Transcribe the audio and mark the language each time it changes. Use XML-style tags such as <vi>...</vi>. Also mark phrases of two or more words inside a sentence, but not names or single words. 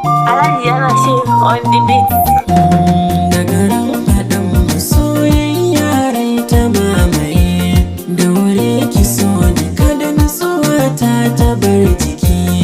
<ha>Alhaji yana shi</ha> <en>on the beat.</en> <ha>Daga ran faɗan mu soyayya rai ta mamaye, daure ki so ni kada nutsuwa ta ta bar jiki.</ha>